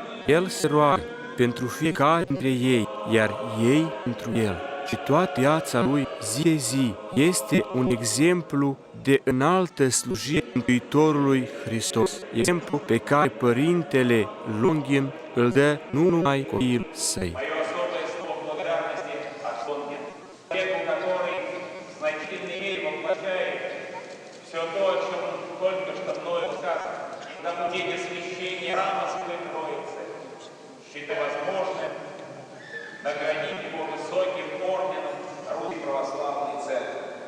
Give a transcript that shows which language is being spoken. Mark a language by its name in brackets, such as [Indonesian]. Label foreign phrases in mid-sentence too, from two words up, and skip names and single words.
[Romanian] El se roagă pentru fiecare dintre ei, iar ei pentru El. Și toată viața Lui, zi de zi, este un exemplu de înaltă slujire Mântuitorului Hristos. Exemplu pe care Părintele Longin îl dă nu numai copiilor săi. [Russian] Мое особое слово благодарности от Лонгина, человеку, который в значительной мере воплощает все то, о чем только что мною сказано, на пути освящения храма Святой Троицы, считая возможным наградить его высоким орденом Русской Православной Церкви.